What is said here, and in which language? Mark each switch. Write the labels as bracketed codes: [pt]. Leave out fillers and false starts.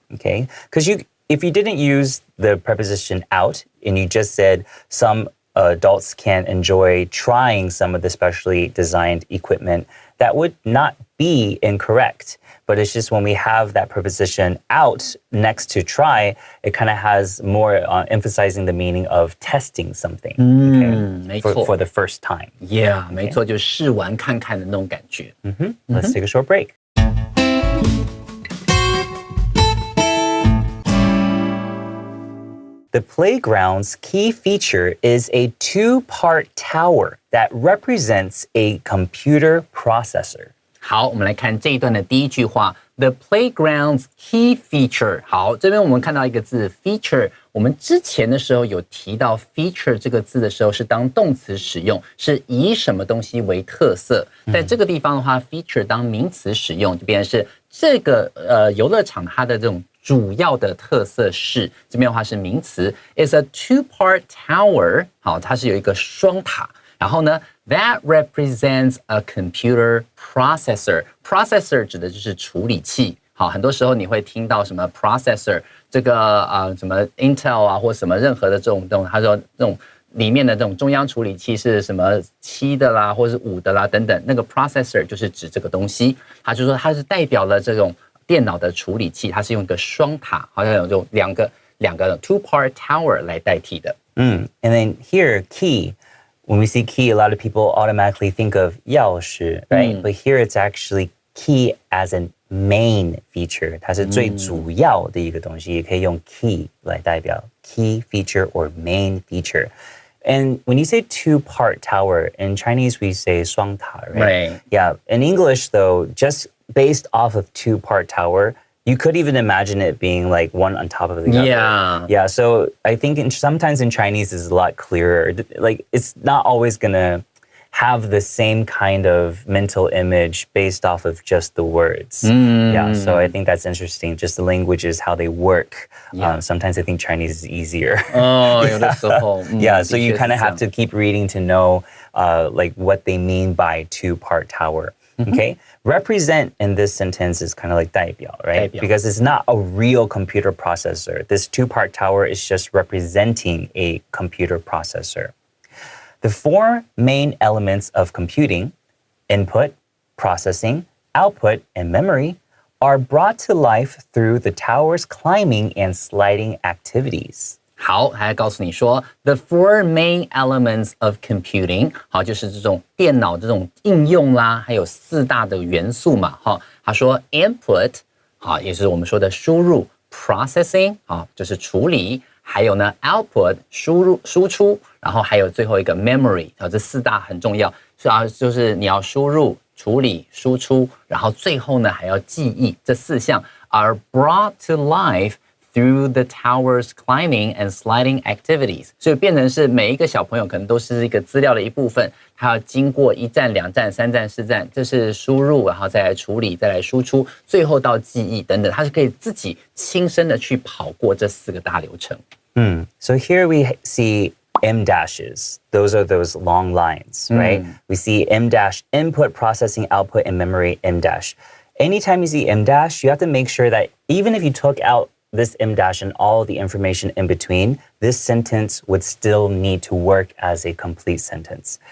[en] Okay, because if you didn't use the preposition out and you just said some adults can enjoy trying some of the specially designed equipment, that would not be incorrect. But it's just when we have that preposition out next to try, it kind of has more emphasizing the meaning of testing something for the first time. [zh] Yeah, 没错，就试玩看看的那种感觉。 [en] Let's take a short break. The playground's key feature is a two-part tower that represents a computer processor. [zh] 好，我们来看这一段的第一句话 [en] The playground's key feature. [zh] 好，这边我们看到一个字 feature. 我们之前的时候有提到 feature 这个字的时候是当动词使用，是以什么东西为特色。在这个地方的话 feature 当名词使用，就变成是这个游乐场它的这种主要的特色是，这边的话是名词 [en] is a two-part tower. [zh] 好，它是有一个双塔。然后呢 [en] that represents a computer processor. [zh] Processor 指的就是处理器。好，很多时候你会听到什么 processor 这个什么 Intel 啊，或什么任何的这种，他说这种里面的这种中央处理器是什么7的啦，或是5的啦等等，那个 processor 就是指这个东西。他就说它是代表了这种电脑的处理器，它是用一个双塔，好像有这种两个 two-part tower 来代替的。 [en] And then here, key. When we see key, a lot of people automatically think of 钥匙, right? But here it's actually key as a main feature. [zh] 它是最主要的一个东西，也可以用 key 来代表 [en] key feature or main feature. And when you say two-part tower, in Chinese we say 双塔, right? Right. Yeah. In English, though, just based off of two-part tower, You could even imagine it being like one on top of the other. Yeah. So I think sometimes in Chinese is a lot clearer. Like it's not always gonna have the same kind of mental image based off of just the words. Yeah, so I think that's interesting. Just the languages, how they work. Sometimes I think Chinese is easier. Yeah, so you kind of have to keep reading to know like what they mean by two-part tower. Okay, represent in this sentence is kind of like 代表, right? [zh] 代表. [en] Because it's not a real computer processor. This two-part tower is just representing a computer processor. The four main elements of computing, input, processing, output, and memory, are brought to life through the tower's climbing and sliding activities. [zh] 好，还告诉你说 ， [en] the four main elements of computing， [zh] 好，就是这种电脑这种应用啦，还有四大的元素嘛，哈，他说 input， 好，也就是我们说的输入 ，processing， 好，就是处理，还有呢 output 输出，然后还有最后一个 memory， 好，这四大很重要，所以就是你要输入、处理、输出，然后最后呢还要记忆，这四项 [en] are brought to life。 Through the tower's climbing and sliding activities， [zh] 所以变成是每一个小朋友可能都是一个资料的一部分，他要经过1站、2站、3站、4站，这是输入，然后再来处理，再来输出，最后到记忆等等，他是可以自己亲身的去跑过这4个大流程。 [en] So here we see M dashes. Those are those long lines, right? We see M dash input, processing, output, and memory M dash. Anytime you see M dash, you have to make sure that even if you took out this M dash and all the information in between, this sentence would still need to work as a complete sentence.